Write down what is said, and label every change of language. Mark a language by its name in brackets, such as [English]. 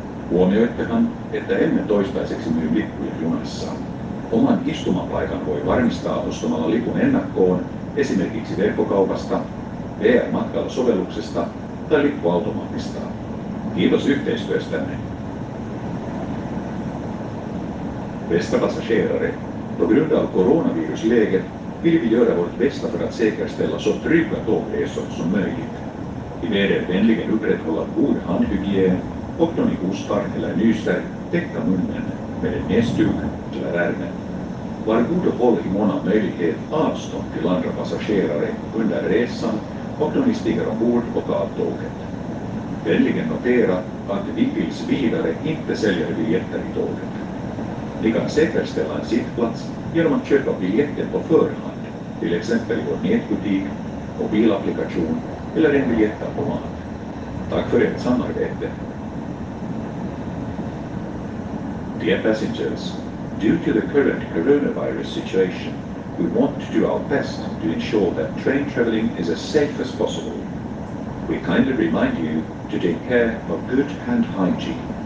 [Finnish] Huomioittehan, että emme toistaiseksi myy lippuja junassa. Oman istumapaikan voi varmistaa ostamalla lipun ennakkoon esimerkiksi verkkokaupasta, VR-matkailusovelluksesta tai lippuautomaatista. Kiitos yhteistyöstänne. [Swedish] Bästa passagerare, på grund av coronavirusläget vill vi göra vårt bästa för att säkerställa så trygga tågresor som möjligt. Vi ber er vänligen upprätthålla god handhygien och då ni hostar eller nyser, täcka munnen med en näsduk eller ärmen. Var god och håll i mån av möjlighet avstånd till andra passagerare under resan och då ni stiger ombord och av tåget. Vänligen notera att vi tills vidare inte säljer biljetter i tåget. Ni kan säkerställa en sittplats genom att köpa biljetten på förhand, till exempel i vår nätbutik, mobilapplikation eller en biljettautomat. Tack för ert samarbete. [English] Dear passengers, due to the current coronavirus situation, we want to do our best to ensure that train travelling is as safe as possible. We kindly remind you to take care of good hand hygiene.